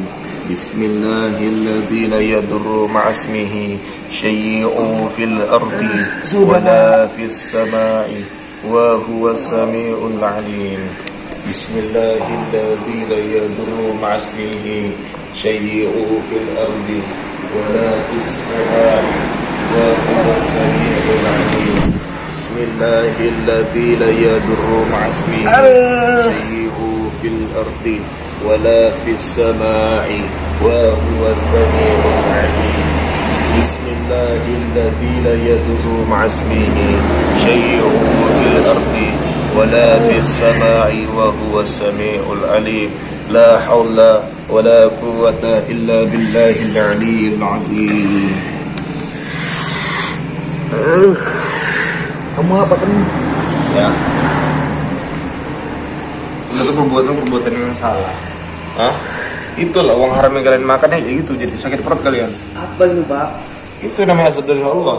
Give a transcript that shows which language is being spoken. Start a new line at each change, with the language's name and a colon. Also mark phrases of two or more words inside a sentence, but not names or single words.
Arabic: بسم الله الرحمن الرحيم. لا يضر مع اسمه شيء في الأرض ولا في السماء وهو السميع العليم. بسم الله الرحمن الرحيم. لا يضر مع اسمه شيء في الأرض ولا في السماء وهو السميع العليم. بسم الله الرحمن الرحيم. لا يضر مع اسمه شيء في الأرض ولا في السماء وهو السميع العليم. بسم الله الذي لا يضر مع اسمه شيء في الأرض ولا في السماء وهو السميع العليم. لا حول ولا قوة إلا بالله العلي العظيم.
Indonesian: Kamu apa kan? Ya. Itu perbuatan yang salah. Hah? Itulah uang haram yang kalian makan ya gitu, jadi sakit perut kalian. Apa itu, Pak? Itu namanya azab dari Allah.